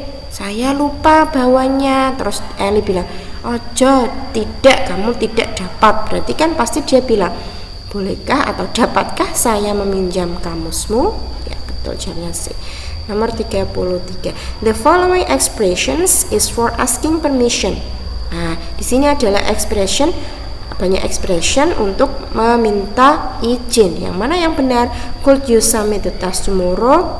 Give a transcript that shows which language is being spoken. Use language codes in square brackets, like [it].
[id] Saya lupa bawanya. Terus Eli bilang, ojo, tidak, kamu tidak dapat. Berarti kan pasti dia bilang, bolehkah atau dapatkah saya meminjam kamusmu? Ya, betul, jawabnya C. Nomor 33. [en] The following expressions is for asking permission. [id] Nah, di sini adalah banyak expression untuk meminta izin. Yang mana yang benar? [en] Could you submit the task tomorrow?